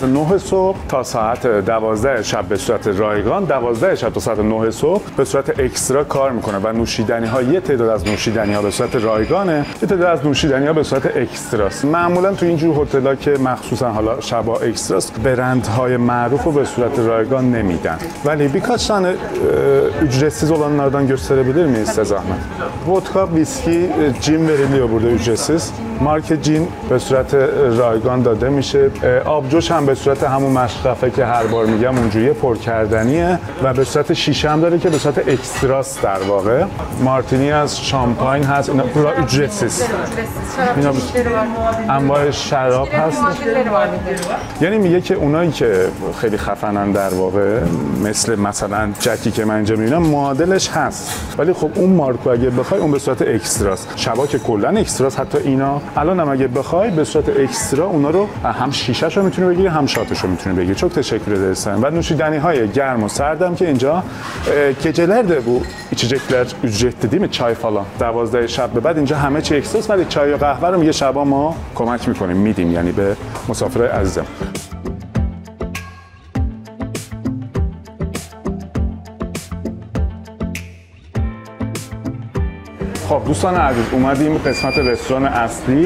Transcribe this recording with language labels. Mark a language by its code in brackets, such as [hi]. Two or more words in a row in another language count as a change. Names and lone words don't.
[fa] 9 صبح تا ساعت 12 شب به صورت رایگان، 12 شب تا ساعت 9 صبح به صورت اکسترا کار میکنه و نوشیدنی ها یه تعداد از نوشیدنی ها به صورت رایگانه، یه تعداد از نوشیدنی ها به صورت اکستراست. معمولا تو اینجور هتل‌ها که مخصوصا حالا شبا اکستراست برندهای معروف رو به صورت رایگان نمیدن. [tr] ولی birkaç tane ücretsiz olanlardan gösterebilir miyiz size zahmet? Vodka, viski, cin veriliyor burada ücretsiz. [fa] مارک جین به صورت رایگان داده میشه. آبجوش هم به صورت همون مشرفه که هر بار میگم اونجوری پر کردنیه و به صورت شیشه هم داره که به صورت اکستراست در واقع. مارتینی از شامپاین هست، اینا پورا ücretsiz. اینا انواع شراب هست. یعنی میگه که اونایی که خیلی خفنن در واقع مثلا جکی که من اینجا میبینم معادلش هست، ولی خب اون مارکو اگه بخوای اون به صورت اکستراست. شبا که کلا اکستراست، حتی اینا الان هم اگه بخوای به صورت اکسترا اونا رو هم شیشه‌ش رو میتونی بگیری هم شاتش رو میتونی بگیری. [tr] çok teşekkür ederiz. [fa] و نوشیدنی‌های گرم و سردم که اینجا [tr] gecelerde bu içecekler ücretli değil mi? Çay falan. [fa] 12 شب به بعد اینجا همه چی اکستراست ولی چای و قهوه رو میگه شبا ما کمک میکنیم میدیم، یعنی به مسافرای عزیزم. خب دوستان عزیز اومدیم قسمت رستوران اصلی.